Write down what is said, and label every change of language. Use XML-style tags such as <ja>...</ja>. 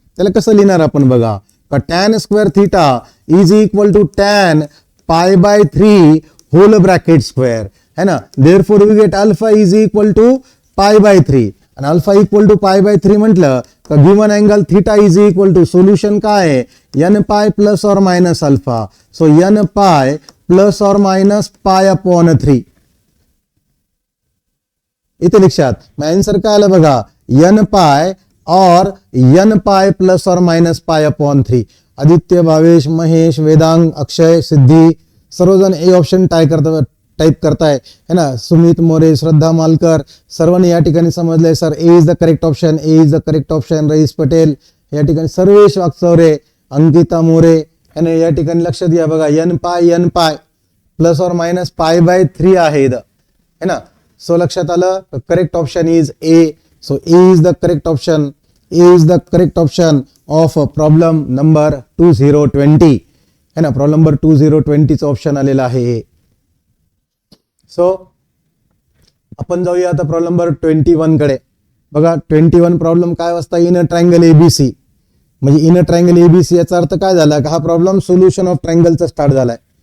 <mr>त्याला कसं लिहिणार आपण बघा का</mr> <en>tan square theta is equal to tan pi by 3 whole bracket square</en> <hi>है ना.</hi> <en>therefore we get alpha is equal to pi by 3 आणि alpha equal to pi by 3</en> <mr>म्हटलं तर</mr> <en>Given angle theta is equal to solution काय आहे n pi plus और minus alpha. So n pi plus और minus pi upon 3.</en> <mr>इथे लक्षात मग आन्सर काय आलं बघा</mr> <en>n pi और n pi plus और minus pi upon 3.</en> <mr>Aditya Bhavesh Mahesh वेदांग अक्षय सिद्धी सर्वजण ए ऑप्शन टाइप करताय</mr> <hi>है ना.</hi> <en>Sumit More Shraddha Malkar</en> <mr>सर्वांनी या ठिकाणी समजलंय</mr> <en>Sir A is the correct option A is the correct option.</en> <mr>रईस पटेल या ठिकाणी सर्वेश वागचौरे अंकिता मोरे याने या ठिकाणी लक्ष द्या बघा</mr> <en>n pi plus और minus pi by 3</en> <mr>आहे इथं है ना.</mr> <en>So लक्षात आलं correct option is A. So A is the correct option A is the correct option of problem number 2020</en> <hi>है ना.</hi> <mr>प्रॉब्लेम नंबर 2020 चं ऑप्शन आलेलं आहे. सो आपण जाऊया आता प्रॉब्लेम नंबर 21 कडे. बघा 21 प्रॉब्लेम काय वाजता</mr> <en>in a triangle ABC</en> <mr>म्हणजे इन अ ट्रायंगल एबीसी याचा अर्थ काय झाला का हा प्रॉब्लेम सोल्युशन ऑफ ट्रायंगलचा स्टार्ट झालाय.</mr>